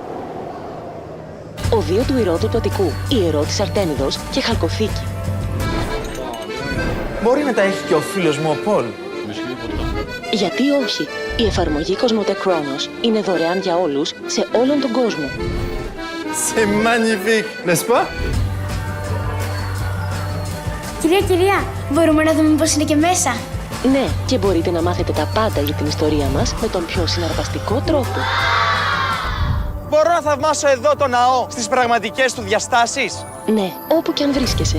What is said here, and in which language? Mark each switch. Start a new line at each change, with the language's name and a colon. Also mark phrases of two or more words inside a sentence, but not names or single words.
Greek: Οδείο του Ηρόδου του Αττικού, ιερό της Αρτέμιδος και χαλκοθήκη. Μπορεί να τα έχει και ο φίλος μου ο Πολ. Γιατί όχι? Η εφαρμογή Κοσμοτέ Chronos είναι δωρεάν για όλους σε όλον τον κόσμο.
French: C'est magnifique, n'est-ce pas?
Greek: Κυρία, μπορούμε να δούμε πώς είναι και μέσα? Ναι, και μπορείτε να μάθετε τα πάντα για την ιστορία μας με τον πιο συναρπαστικό τρόπο. Μπορώ να θαυμάσω εδώ το ναό στις πραγματικές του διαστάσεις? Ναι, όπου και αν βρίσκεσαι.